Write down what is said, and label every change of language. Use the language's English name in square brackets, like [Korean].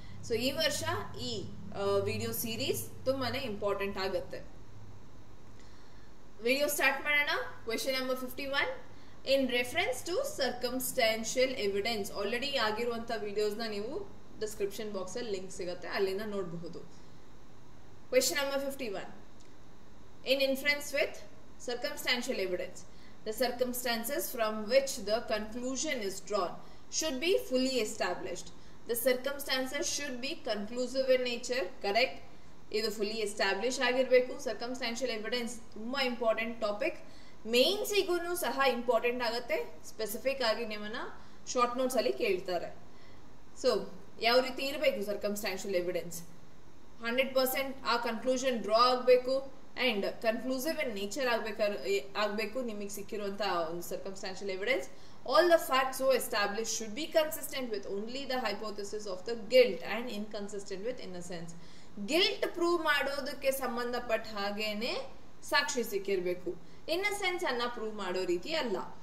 [Kannada] So ಈ ವರ್ಷ ಈ ವಿಡಿಯೋ ಸೀರೀಸ್ ತುಂಬಾನೇ ಇಂಪಾರ್ಟೆಂಟ್ ಆಗುತ್ತೆ. ವಿಡಿಯೋ ಸ್ಟಾರ್ಟ್ ಮಾಡೋಣ. Question number 51. [English] In reference to circumstantial evidence. [Kannada] Already ಆಗಿರುವಂತ ವಿಡಿಯೋಸ್ ನ ನೀವು ಡಿಸ್ಕ್ರಿಪ್ಷನ್ ಬಾಕ್ಸ್ ಅಲ್ಲಿ ಲಿಂಕ್ ಸಿಗುತ್ತೆ, ಅಲ್ಲಿಂದ ನೋಡಬಹುದು. [English] Question number 51. In inference with circumstantial evidence, the circumstances from which the conclusion is drawn should be fully established. The circumstances should be conclusive in nature, correct? [Kannada] ಇದು fully establish ಆಗಿರಬೇಕು. Circumstantial evidence ತುಂಬಾ important topic, ಮೇನ್ಸಿಗೂ ಸಹ important ಆಗುತ್ತೆ. Specific ಆಗಿ ನಿಮ್ಮನ್ನ short notes ಅಲ್ಲಿ ಕೇಳ್ತಾರೆ. So ಯಾವ ರೀತಿ ಇರಬೇಕು ಸರ್ಕಮ್ಸ್ಟಾನ್ಷಿಯಲ್ ಎವಿಡೆನ್ಸ್? 100% ಆ ಕನ್ಕ್ಲೂಷನ್ ಡ್ರಾ ಆಗಬೇಕು ಅಂಡ್ [English] conclusive in nature [Kannada] ಆಗಬೇಕು ನಿಮಗೆ ಸಿಕ್ಕಿರುವಂತಹ ಒಂದು circumstantial evidence. [English] All the facts so established should be consistent with only the hypothesis of the guilt and inconsistent with innocence. [Kannada] Guilt prove ಮಾಡೋದಕ್ಕೆ ಸಂಬಂಧಪಟ್ಟ ಹಾಗೇನೆ ಸಾಕ್ಷಿ ಸಿಕ್ಕಿರ್ಬೇಕು, innocence ಅನ್ನ prove ಮಾಡೋ ರೀತಿ ಅಲ್ಲ.